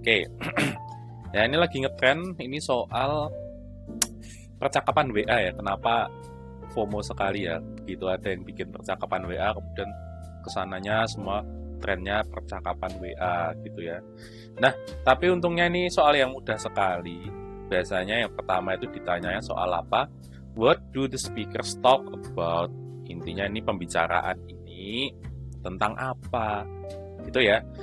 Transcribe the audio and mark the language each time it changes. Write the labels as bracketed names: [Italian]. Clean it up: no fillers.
[Indonesian] Oke. Ya, ini lagi ngetren, ini soal percakapan WA ya. Kenapa FOMO sekali ya? Begitu ada yang bikin percakapan WA, kemudian kesananya semua trennya percakapan WA gitu ya. Nah, tapi untungnya ini soal yang mudah sekali. Biasanya yang pertama itu ditanyanya soal apa? [English] What do the speakers talk about? [Indonesian] Intinya ini pembicaraan ini tentang apa? Gitu ya.